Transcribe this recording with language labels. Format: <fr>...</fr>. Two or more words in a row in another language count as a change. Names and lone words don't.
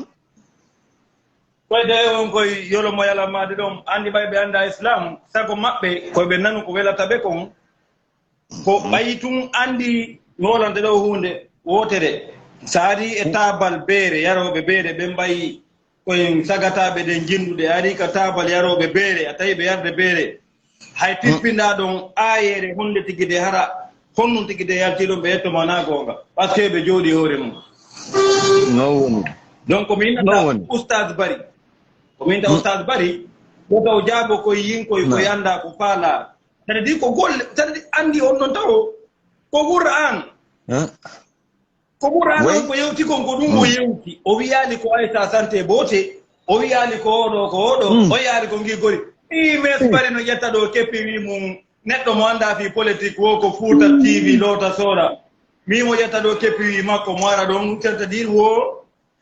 <ff>koy de won koy Yoloma Yalama de ɗon andi ɓay ɓe anda Islam sago maɓɓe koy ɓe nanu ko welata ɓe kon ko ɓayi tun andi wolante ɗo hunde wotere saari e tabal beere yaroɓe beere ɓe mbayi koyen sagataɓe ɗen jinduɗe ari ka tabal yaroɓe beere a tawi ɓe yarde beere hay pippinɗa ɗon ayere hunde tigi de hara honnum tigi de yaltiɗon ɓe yettoma na gonga</ff> <fr>par ce que</fr> <ff>ɓe jooɗi hoore mum no woni donc komi innata oustad Bari komi inta oustad Bari wotaw jaabo koye yinkoye ko yanda ko faala tadi di ko golle tadi andi on non taw ko Qur'an ko Qur'an ko yewti kon ko ɗum o yewti o wiyali ko Aïssa Santé Boté o wiyali ko oɗo ko oɗo o yaari ko ngigori mes Bari no ƴetta ɗo keppi wi mum neɗɗo mo anda fi politique wo ko Fouta TV loota soora mimo ƴetta ɗo keppi wi makko mo ara ɗon tentadire wo</ff>